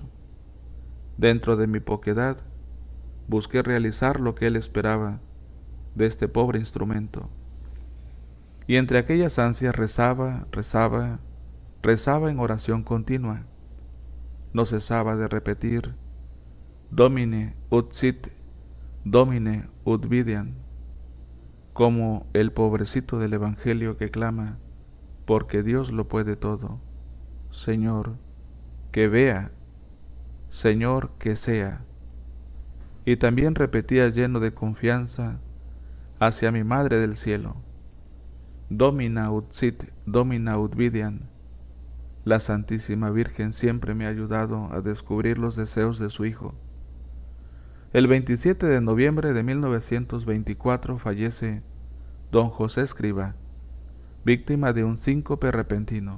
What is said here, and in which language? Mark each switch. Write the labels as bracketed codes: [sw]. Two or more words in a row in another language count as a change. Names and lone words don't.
[es] Dentro de mi poquedad, busqué realizar lo que él esperaba de este pobre instrumento. Y entre aquellas ansias rezaba en oración continua. No cesaba de repetir: [la] Domine ut sit, Domine ut videam, [es] como el pobrecito del Evangelio que clama: porque Dios lo puede todo. Señor, que vea, Señor, que sea. Y también repetía lleno de confianza hacia mi Madre del Cielo: [la] Domina ut sit, Domina ut videam. [es] La Santísima Virgen siempre me ha ayudado a descubrir los deseos de su Hijo. El 27 de noviembre de 1924 fallece don José Escrivá, víctima de un síncope repentino.